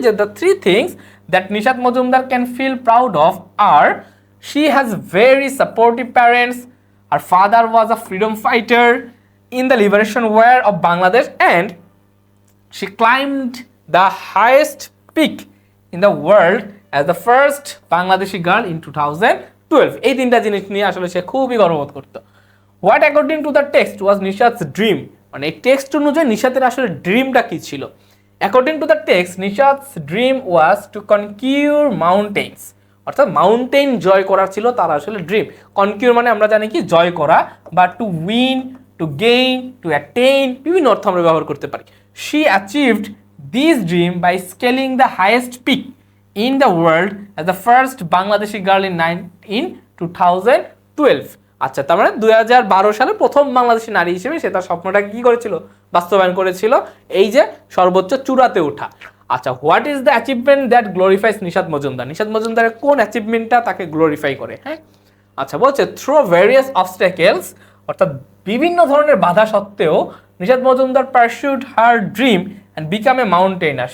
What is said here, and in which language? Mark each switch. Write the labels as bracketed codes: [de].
[en] যে the 3 things that Nishat Majumdar can feel proud of her, she has very supportive parents, her father was a freedom fighter in the liberation war of Bangladesh, and she climbed the highest peak in the world as the first Bangladeshi girl in 2012. [bn] এই 3টা জিনিস নিয়ে আসলে সে খুবই গর্ববোধ করত। [en] What according to the text was Nishat's dream? [bn] মানে এই টেক্সট অনুযায়ী নিশাতের আসলে ড্রিমটা কি ছিল? [en] According to the text, Nishat's dream was to conquer mountains. [bn] অর্থাৎ মাউন্টেন জয় করা ছিল তার আসলে ড্রিম। কনকিউর মানে আমরা জানি কি জয় করা, বা [en] to win, to gain, to attain, [bn] বিভিন্ন অর্থ আমরা ব্যবহার করতে পারি। [en] She achieved this dream by scaling the highest peak in the world as the first Bangladeshi girl in 2012. [bn] আচ্ছা তার মানে 2012 সালে প্রথম বাংলাদেশি নারী হিসেবে সে তার স্বপ্নটাকে কি করেছিল? বাস্তবায়ন করেছিল, এই যে সর্বোচ্চ চূড়াতে ওঠা। আচ্ছা [en] What is the achievement that glorifies Nishat Majumdar? [bn] Nishat মজুমদারের কোন অ্যাচিভমেন্টটা তাকে গ্লোরিফাই করে? হ্যাঁ আচ্ছা বলছে [en] through various obstacles, [bn] অর্থাৎ বিভিন্ন ধরনের বাধা সত্ত্বেও নিশাত মজুমদার [en] Pursued her dream and become a mountaineer.